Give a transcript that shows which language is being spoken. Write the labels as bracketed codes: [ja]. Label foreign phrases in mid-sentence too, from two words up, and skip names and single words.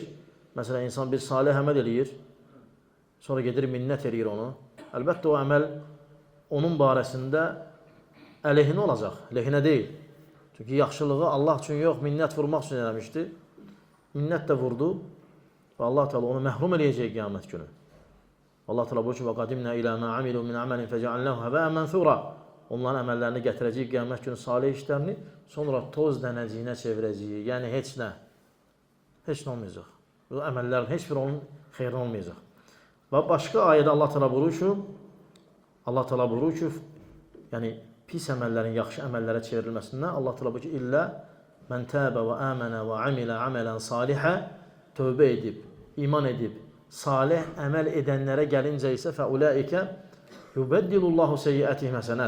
[az] Məsələn, insan bir salih əməl eləyir, sonra gedir minnət eləyir onu. Əlbəttə o əməl onun barəsində əleyhinə olacaq, lehinə deyil. Çünki yaxşılığı Allah üçün yox, minnət vurmaq üçün eləmişdi. Minnət də vurdu və Allah Teala onu məhrum eləyəcək qiyamət günü. Allah Teala buyurur ki, [ar] وَقَدِمْنَا إِلَى مَا عَمِلُوا مِنْ عَمَلٍ فَجَعَلْنَاهُ هَبَاءً مَنْثُورًا. [az] Onların əməllərini gətirəcəyik qiyamət günü salih işlərini, sonra toz dənəciyinə çevirəcəyik. Yəni heç nə. Heç nə olmayacaq. Bu əməllərin heç biri onun xeyrinə olmayacaq. Və başqa ayədə Allah Teala buyurur ki, yəni pis əməllərin yaxşı əməllərə çevrilməsindən Allah Teala buyurur ki, [ar] إلا من تاب وآمن وعمل عملا صالحا, [az] tövbə edib, iman edib, salih əməl edənlərə gəlincə isə [ar] فأولئك يبدل الله سيئاتهم حسنات.